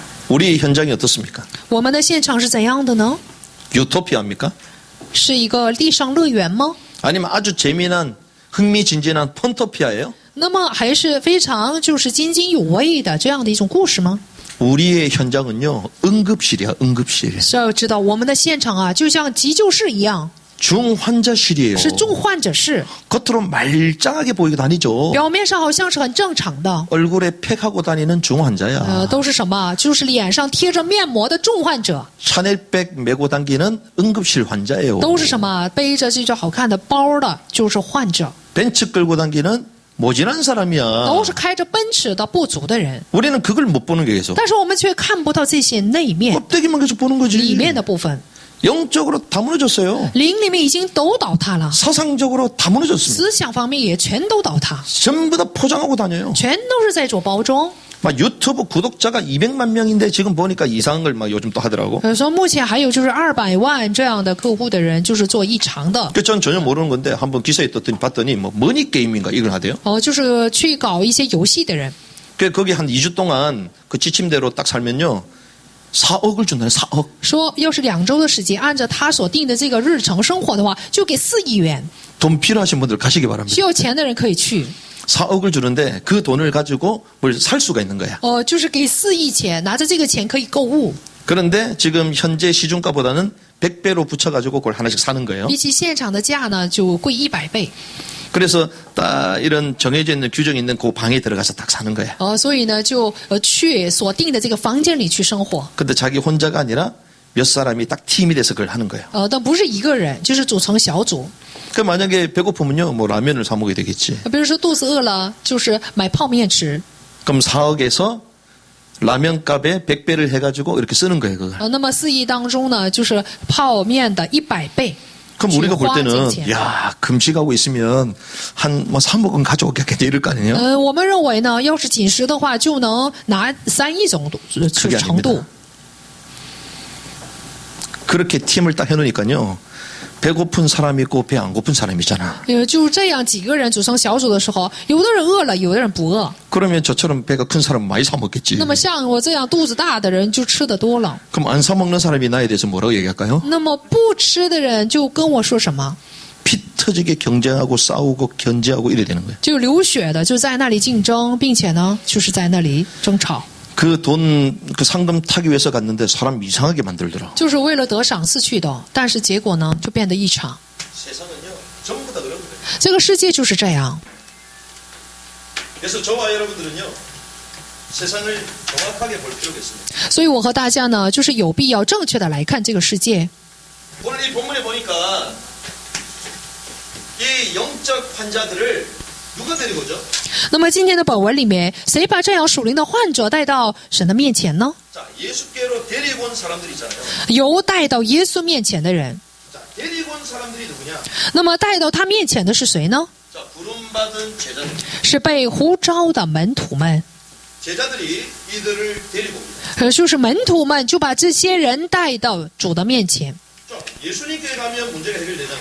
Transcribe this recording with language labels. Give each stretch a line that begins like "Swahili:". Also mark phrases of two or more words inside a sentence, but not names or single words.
Korean: 우리 현장이 어떻습니까?
Chinese: 我们的现场是怎样的呢？
Korean: 유토피아입니까?
Chinese: 是一个地上乐园吗？
Korean: 아니면 아주 재미난 흥미진진한 펀토피아예요?
Chinese: 那么还是非常就是津津有味的这样的一种故事吗？
Korean: 우리의 현장은요, 응급실이야, 응급실.
Chinese: 是要知道我们的现场啊，就像急救室一样，
Korean: 중환자실이에요.
Chinese: 是重患者室，
Korean: 겉으로 말짱하게 보이고 다니죠.
Chinese: 表面上好像是很正常的，
Korean: 얼굴에 팩하고 다니는 중환자야.
Chinese: 都是什么？就是脸上贴着面膜的重患者，
Korean: 샤넬백 메고 당기는 응급실 환자예요.
Chinese: 都是什么？背着这种好看的包的，就是患者，
Korean: 벤츠 끌고 당기는 모질한 사람이야.
Chinese: 都是开着奔驰的不足的人。
Korean: 우리는 그걸 못 보는 게 계속.
Chinese: 但是我们却看不到这些内面
Korean: 껍데기만 계속 보는
Chinese: 里
Korean: 거지.
Chinese: 面的部分，
Korean: 영적으로 다 무너졌어요.
Chinese: 灵里面已经都倒塌了，
Korean: 사상적으로 다 무너졌습니다.
Chinese: 思想方面也全都倒塌，
Korean: 전부 다 포장하고 다녀요.
Chinese: 全都是在做包装。
Korean: 막 유튜브 구독자가 200만 명인데 지금 보니까 이상한 걸 막 요즘 또 하더라고.
Chinese: 说目前还有就是200万这样的客户的人，就是做异常的，
Korean: 그 전 전혀 모르는 건데 한번 기사에 떴더니 봤더니 뭐 머니 게임인가 이걸 하대요.
Chinese: 就是去搞一些游戏的人。
Korean: 그 거기 한 2주 동안 그 지침대로 딱 살면요. 4억을 준다네, 4억.
Chinese: 说要是2周的时间，按照他所定的这个日程生活的话，就给4亿元。
Korean: 돈 필요하신 분들 가시기 바랍니다.
Chinese: 需要钱的人可以去。
Korean: 4억을 주는데 그 돈을 가지고 뭘 살 수가 있는 거야.
Chinese: 就是给4亿钱，拿着这个钱可以购物，
Korean: 그런데 지금 현재 시중가보다는 100배로 붙여가지고 그걸 하나씩 사는 거예요.
Chinese: 比起现场的价呢，就贵100倍。
Korean: 그래서 딱 이런 정해져 있는 규정이 있는 그 방에 들어가서 딱 사는 거야.
Chinese: 所以呢，就去锁定的这个房间里去生活。
Korean: 근데 자기 혼자가 아니라 몇 사람이 딱 팀이 돼서 그걸 하는 거예요.
Chinese: 但不是一个人，就是组成小组。
Korean: 그 만약에 배고프면요, 뭐 라면을 사 먹어야 되겠지.
Chinese: 比如说肚子饿了，就是买泡面吃。
Korean: 그럼 4억에서 라면 값에 100배를 해가지고 이렇게 쓰는 거예요, 그걸.
Chinese: 那么4亿当中呢，就是泡面的100倍。
Korean: 그럼 우리가 볼
Chinese: 花金
Korean: 때는
Chinese: 钱。
Korean: 야 금식하고 있으면 한 뭐 3억은 가져오겠겠네 이럴 거 아니에요?
Chinese: 我们认为呢，要是紧实的话，就能拿3亿总
Korean: 그게
Chinese: 程度
Korean: 아닙니다. 。 그렇게 팀을 딱 해놓으니까요. 배고픈 사람이 있고 배 안 고픈 사람이 있잖아.
Chinese: 就这样几个人组成小组的时候，有的人饿了，有的人不饿。
Korean: 그러면 저처럼 배가 큰 사람은 많이 사 먹겠지.
Chinese: 那么像我这样肚子大的人就吃的多了。
Korean: 그럼 안 사 먹는 사람이 나에 대해서 뭐라고 얘기할까요?
Chinese: 那么不吃的人就跟我说什么？
Korean: 피 터지게 경쟁하고 싸우고 견제하고 이래 되는 거예요.
Chinese: 就流血的就在那里竞争，并且呢，就是在那里争吵，
Korean: 그 돈, 그 상금 타기 위해서 갔는데 사람 이상하게 만들더라.
Chinese: 就是为了得赏赐去的。但是结果呢，就变得异常。
Korean: 세상은요, 전부 다 그런 거예요.
Chinese: 这个世界就是这样。
Korean: 그래서 저와 여러분들은요, 세상을 정확하게 볼 필요가 있습니다.
Chinese: 所以我和大家呢，就是有必要正确的来看这个世界。
Korean: 오늘 이 본문에 보니까 이 영적 환자들을 누가 데리고 오죠?
Chinese: 那么今天的本文里面，谁把这样属灵的患者带到神的面前呢？
Korean: 자, 예수께로 데리고 온 사람들이 있잖아요.
Chinese: 由带到耶稣面前的人。
Korean: 자, 데리고 온 사람들이 누구냐?
Chinese: 那么带到他面前的是谁呢？
Korean: 자, 부름받은 제자들.
Chinese: 是被呼召的门徒们。
Korean: 제자들이 이들을 데리고 옵니다.
Chinese: 就是门徒们就把这些人带到主的面前。
Korean: 자, 예수님께 가면 문제가 해결되잖아요.